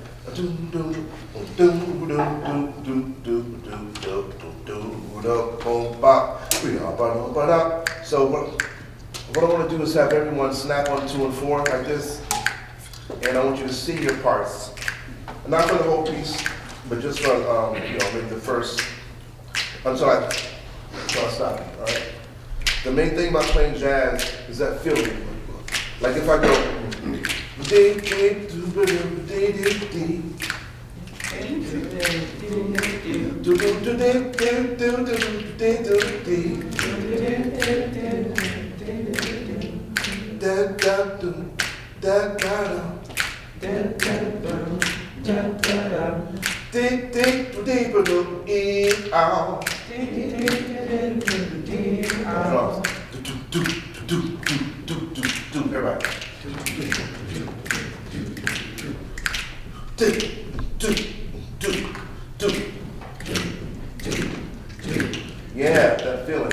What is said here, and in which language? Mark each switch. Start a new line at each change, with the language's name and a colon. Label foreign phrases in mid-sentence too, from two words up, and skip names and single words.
English: So what I want to do is have everyone snap on 2 and 4 like this, and I want you to see your parts. Not for the whole piece, but just for maybe the first until I stop you, all right? The main thing about playing jazz is that feeling. Like if I go, dee, dee, doo, ba, doo, dee, dee, dee. Do, do, do, dee, dee, do, do, dee, do, dee. Da, da, do, da, da, da. Dee, dee, dee, ba, doo, ee, ow. Drums. Do, do, do, do, do, do, do. Everybody. Do, do, do, do. Yeah, that feeling.